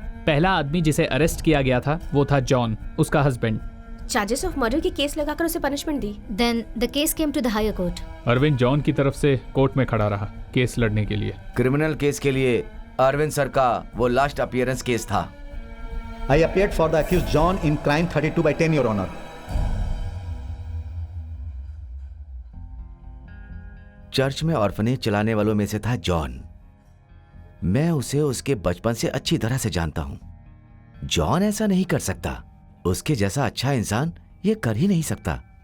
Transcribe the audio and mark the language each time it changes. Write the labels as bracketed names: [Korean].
[Hindi] पहला आदमी जिसे अरेस्ट किया गया था वो था जॉन, उसका हस्बैंड। चार्जेस ऑफ मर्डर की केस लगाकर उसे punishment the. [English] Then the case came to the higher court. [Hindi] Arvind John की तरफ से कोर्ट में खड़ा रहा केस लड़ने के लिए। क्रिमिनल केस के लिए अरविंद सर का वो लास्ट अपीयरेंस केस था। [English] I appeared for the accused John in crime 32/10, Your Honor. [Hindi] Church में ऑर्फनेज चलाने वालों में से था जॉन। मैं उसे उसके बचपन से अच्छी तरह से जानता हूं। जॉन ऐसा नहीं कर सकता। उसके जैसा अच्छा इंसान ये कर ही नहीं सकता।